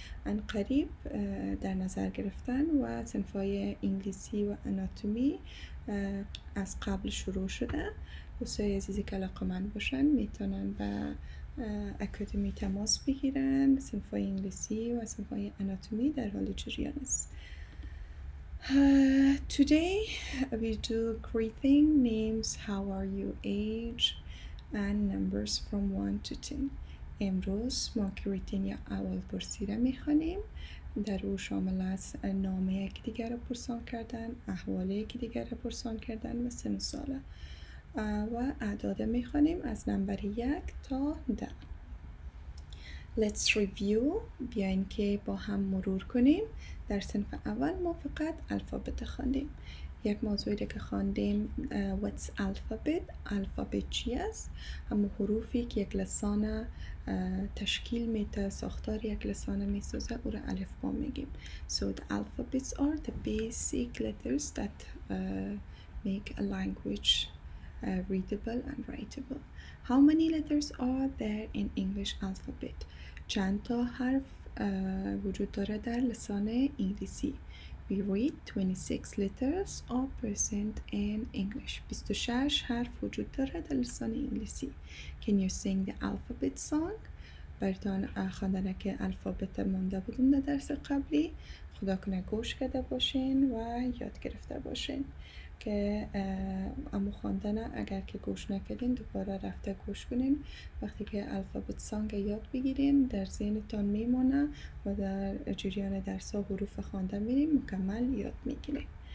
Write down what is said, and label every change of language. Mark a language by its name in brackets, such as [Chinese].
[Persian] ان قریب در نظر گرفتن و صنف های انگلیسی و اناتومی از قبل شروع شده. دوستای عزیزی که علاقه‌مند باشن میتونن به اکادمی تماس بگیرن. صنف های انگلیسی و صنف های اناتومی در حال جریان است. [English] Today we do greeting, names, how are you, age and numbers from 1 to 10. [Persian] امروز ما گریتین یا اول پرسی را میخوانیم. در او شامل است نام یکدیگر را پرسان کردن، احوال یکدیگر را پرسان کردن و سن و ساله و اعداد میخوانیم از نمبر 1 تا 10. [English] Let's review. [Persian] بیاین که با هم مرور کنیم. در صنف اول ما فقط الفابت خواندیم. یک موضوعی که خواندیم [English] What's alphabet؟ [Persian] الفابت چی است؟ همون حروفی که یک لسان تشکیل میده، ساختار یک لسان میسازه، او را الفبا میگیم. [English] So the alphabets are the basic letters that make a language readable and writable. How many letters are there in English alphabet? [Persian] چند تا حرف وجود داره در لسان انگلیسی؟ [English] We read 26 letters are present in English. [Persian] 26 حرف وجود داره در لسان انگلیسی. [English] Can you sing the alphabet song? [Persian] براتون خواندن که الفابت مونده بودم در درس قبلی. خدا کنه گوش کرده باشین و یاد گرفته باشین که اما خواندن اگر که گوش نکردین دوباره رفته گوش کنین. وقتی که الفابت سانگ یاد بگیرین در ذهنتان میمونه و در جریان درس ها حروف خوانده میریم مکمل یاد میگیرین.